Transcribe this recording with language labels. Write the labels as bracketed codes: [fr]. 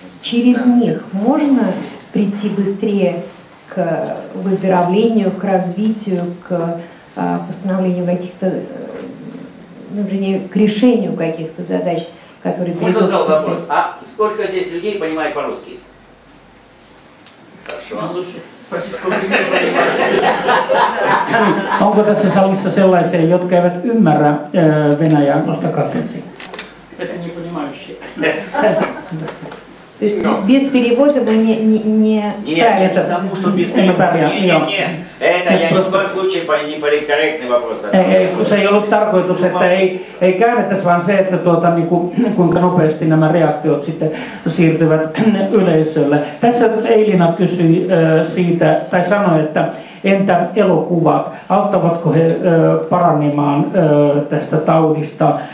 [ru] Через них можно прийти быстрее к выздоровлению, к развитию, к постановлению каких-то, вернее, к решению каких-то задач, которые... Можно задать вопрос? А сколько здесь людей понимает по-русски? Хорошо. Лучше спросить, сколько людей понимает. [fi] Onko tässä salissa sellaisia, jotka eivät ymmärrä Venäjää? Nostakaa käsi. [ru] Это не понимающие. То есть без перевода вы не Нет, потому что без перевода. Не. Это я ни в коем случае не политкорректный вопрос. [fi] Se ei ollut tarkoitus, että ei käännetäisi, vaan se, että kuinka nopeasti nämä reaktiot sitten siirtyvät yleisölle. Tässä Eilina kysyi siitä, tai sanoi, että entä elokuvat, auttavatko he paranemaan tästä taudista?